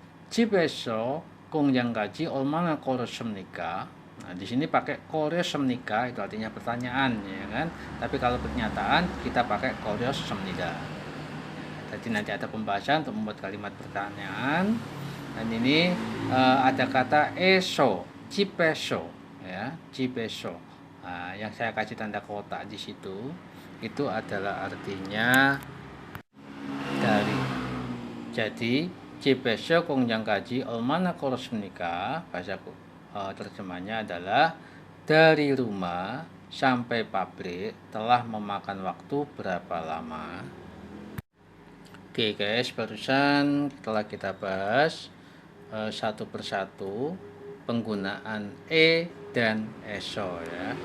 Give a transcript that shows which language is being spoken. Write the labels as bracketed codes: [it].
[ko] 집에서 공장까지 얼마나 걸었습니까? [id] Nah, di sini pakai 걸었습니까 itu artinya pertanyaan ya kan. Tapi kalau pernyataan kita pakai 걸었습니다. Jadi nanti ada pembahasan untuk membuat kalimat pertanyaan. Dan ini ada kata eso, 집에서 ya, 집에서. Nah, yang saya kasih tanda kotak di situ itu adalah artinya dari. [ko] Jadi 집에서 공장까지 얼마나 걸었습니까? [id] Bahasa terjemahnya adalah dari rumah sampai pabrik telah memakan waktu berapa lama. Oke guys, barusan telah kita bahas satu persatu penggunaan dan eso ya.